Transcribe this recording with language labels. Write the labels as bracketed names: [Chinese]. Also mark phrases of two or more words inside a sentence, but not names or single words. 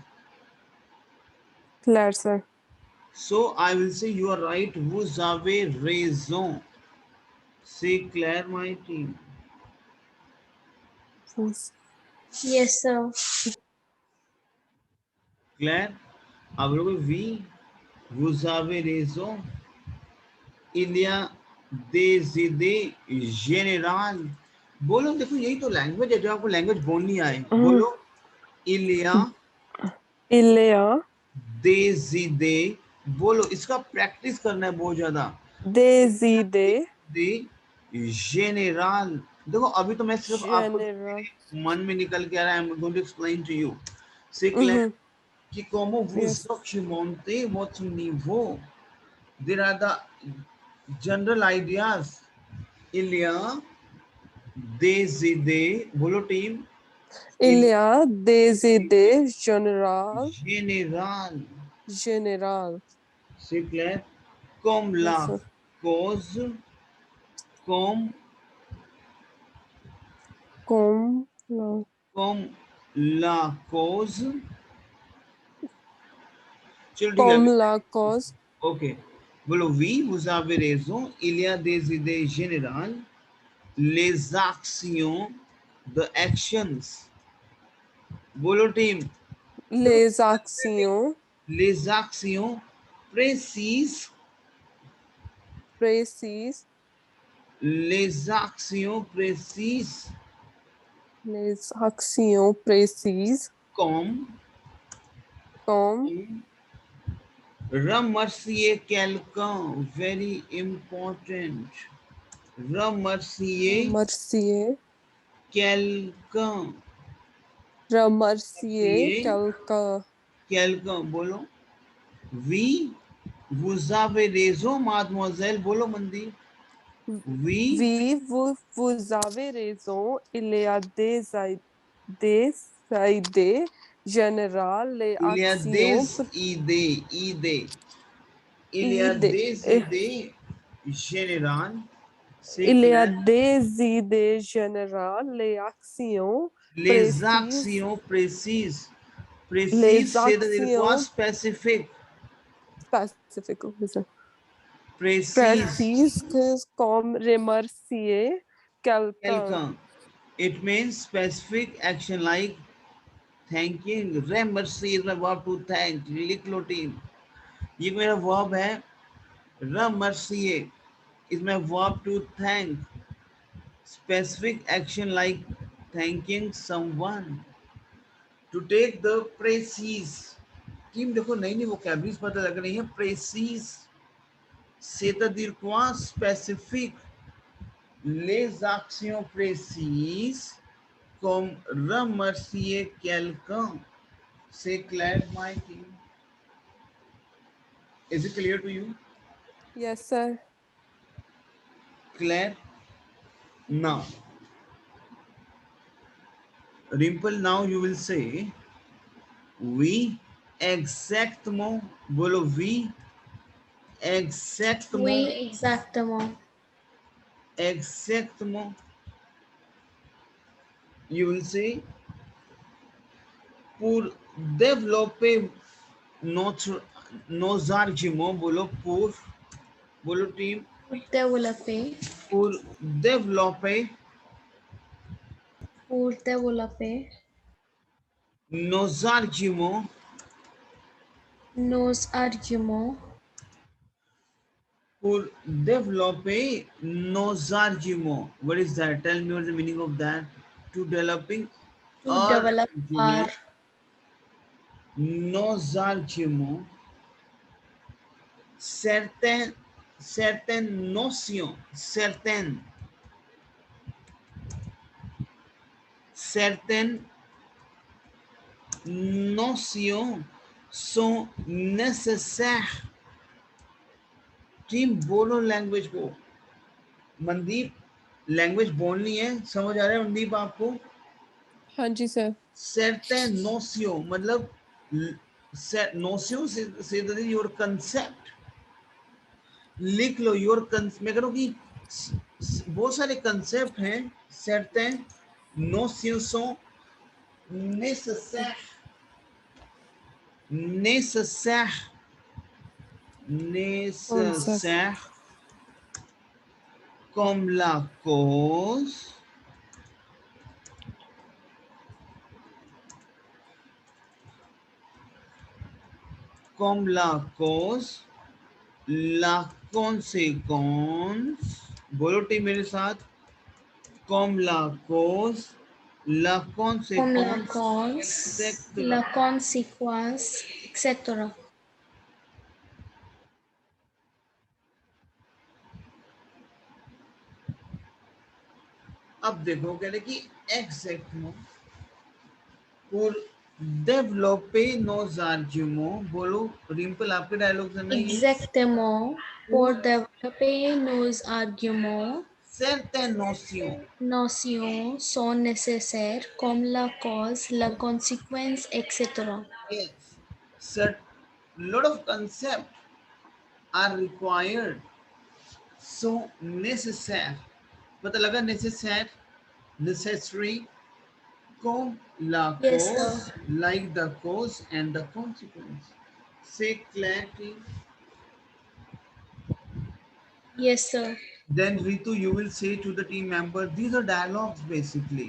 [English] Claire, sir. So I will say you are right. [French] Vous avez raison. [English] Say Claire, my team. Yes, sir. Claire, [Hindi] आप लोग [French] oui, vous avez raison. Il y a des idées générales. [Hindi] बोलो, देखो यही तो लैंग्वेज है, जो आपको लैंग्वेज बोलनी आए. बोलो, [French] il y a Ilya. des idées. [Hindi] बोलो, इसका प्रैक्टिस करना है बहुत ज्यादा. [French] Des idées. des générales. [Hindi] देखो अभी तो मैं सिर्फ आपको [English] General. [Hindi] मन में निकल के आ रहा है. [English] I'm going to explain to you. [French] C'est clair que como vous [English] Yes. [French] documentez votre niveau, [English] there are the general ideas. [French] Il y a des idées. [Hindi] बोलो टीम. [French] Il y a des idées générales. Général. C'est clair. Comme [English] Yes, [French] la [English] sir. [French] cause, comme [English] No. [French] comme la cause. [Hindi] चलो ठीक [French] Comme [Hindi] है. [French] la cause. Ok. बोलो oui, vous avez raison. Il y a des idées générales. Les actions, [English] the actions. [Hindi] बोलो टीम. [French] Les actions Les actions précises. précises. Les actions précises. Les actions précises. Comme remercier quelqu'un. [English] Very important. Remercier [French] Remercier. quelqu'un. Remercier quelqu'un. Quelqu'un. बोलो. Oui, vous avez raison, mademoiselle. [Hindi] बोलो मंदी. [English] We, [French] vous avez raison, il y a des générales, les il y a actions des idées, il y a idées. des idées générales, c'est Il y a clair. des idées générales, les actions Les précises, actions précises. Précise, les c'est-à-dire quoi? actions Spécifique. spécifiques, oui, c'est ça. Précise. Précises comme remercier quelqu'un. Quelqu'un. [English] It means specific action like thanking. Remercier is my verb to thank. [Hindi] लिख लो टीम. ये मेरा verb है. [English] Remercier is my verb to thank. Specific action like thanking someone. To take the précise. [Hindi] टीम देखो नई नई vocabularies पता लग रही है. [French] Précise. C'est-à-dire quoi? Spécifique. Les actions précises comme remercier quelqu'un. C'est clair, [English] my team? Is it clear to you? Yes, sir. Claire? Now, Rimple, now you will say, [French] oui, exactement. Bolo, oui, exactement. Oui, exactement. Exactement. [English] You will say, [French] pour développer nos arguments, bolo team, Développer. pour développer Pour développer nos arguments, nos arguments. pour développer nos arguments. [English] What is that? Tell me what's the meaning of that. To developing To our develop our argument, [French] nos arguments, certaines notions, certaines notions sont nécessaires. [Hindi] टीम बोलो लैंग्वेज को. मनदीप लैंग्वेज बोलनी है. समझ आ रहा है मनदीप आपको? हाँ जी सर. [French] Certaines notions [Hindi] मतलब notions से [English] your concept. [Hindi] लिख लो योर मैं कह रहा हूँ कि बहुत सारे कंसेप्ट हैं. [French] Certaines notions sont nécessaires. Nécessaires comme la cause, la conséquence. बोलो टीम मेरे साथ. comme la cause, la comme la conséquence, cause, etc. la conséquence, etc. [Hindi] अब देखो कह रहे कि [French] exactement pour développer nos arguments. [Hindi] बोलो रिम्पल आपके डायलॉग से नहीं. [French] Exactement. Pour développer nos arguments, certaines notions sont nécessaires comme la cause, la conséquence, etc. [English] yes, lot of concepts are required. [Hindi] So necessaire पता लगा. [French] necessary comme la [English] Yes, [French] cause, [English] sir. like the cause and the consequence. Say clarity. Yes, sir. Then Ritu, you will say to the team member, these are dialogues basically.